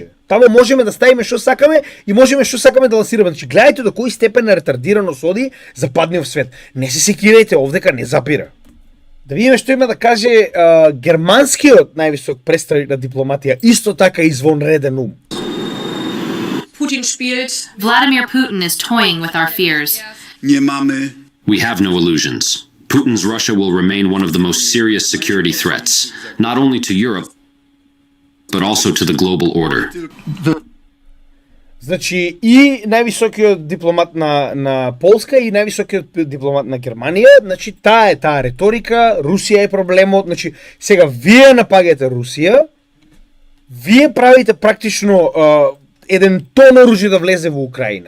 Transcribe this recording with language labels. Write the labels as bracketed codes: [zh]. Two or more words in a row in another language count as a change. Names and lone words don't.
[mk] Таму можеме да ставиме што сакаме и можеме што сакаме да лансираме. Значи, гледајте до кој степен на ретардираност оди западниот свет. Не се секирајте, овдека не запира. Да видиме што има да каже германскиот највисок представник на дипломатија, исто така извонреден ум. [de] Putin spielt. [en] Vladimir Putin is toying with our fears. We have no illusions. Putin's Russia will remain one of the most serious security threats, not only to Europe, but also to the global order. [mk] Значи, и највисокиот дипломат на Полска и највисокиот дипломат на Германија, значи, таа е таа реторика, Русија е проблемот, значи, сега вие напаѓате Русија, вие правите практично еден тон оружје да влезе во Украина.